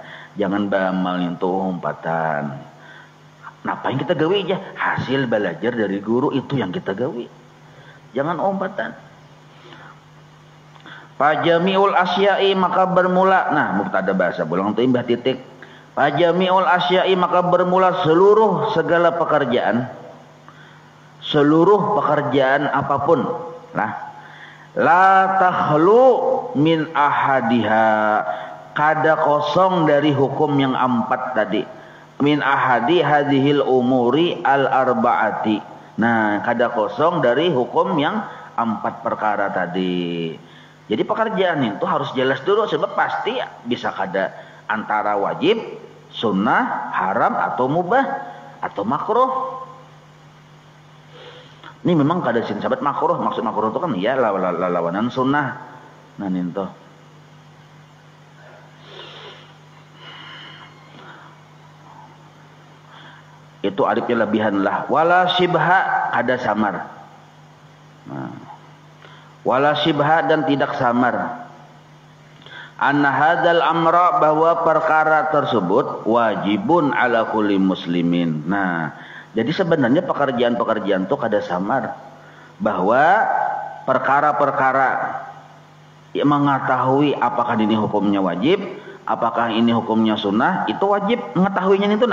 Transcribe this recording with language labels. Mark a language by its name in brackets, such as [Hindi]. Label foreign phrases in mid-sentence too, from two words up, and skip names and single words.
[Banjar] Jangan bamal itu umpatan. Napa yang kita gawi aja? Hasil belajar dari guru itu yang kita gawi. Jangan umpatan. [Arabic] فجميع الأشياء, [Indonesian] maka bermula. [Banjar] Nah, mubtada bahasa bulang tu imbah titik. [Arabic] فجميع الأشياء, [Indonesian] maka bermula seluruh segala pekerjaan. Seluruh pekerjaan apapun. [Banjar] Nah, [Arabic] لا تخلو من أحدها, [Banjar] kada kosong dari hukum yang empat tadi. [Arabic] من أحد هذه الأمور الأربعة. [Banjar] Nah, kada kosong dari hukum yang empat perkara tadi. Jadi pekerjaan itu harus jelas dulu, sebab pasti bisa kada antara wajib, sunnah, haram atau mubah atau makruh. Ini memang kada sin sahabat makruh, maksud makruh itu kan ya lawanan sunnah. Nah itu. Itu alifnya lebihan lah. [Arabic] ولا شبهة, [Banjar] kada samar. Nah. [Arabic] ولا شبهة, [Indonesian] dan tidak samar. [Arabic] أن هذا الأمر, [Indonesian] bahwa perkara tersebut [Arabic] واجب على كل مسلم. [Banjar] Nah, jadi sebenarnya pekerjaan-pekerjaan itu kada samar, bahwa perkara-perkara yang mengetahui apakah ini hukumnya wajib, apakah ini hukumnya sunnah, itu wajib mengetahuinya itu.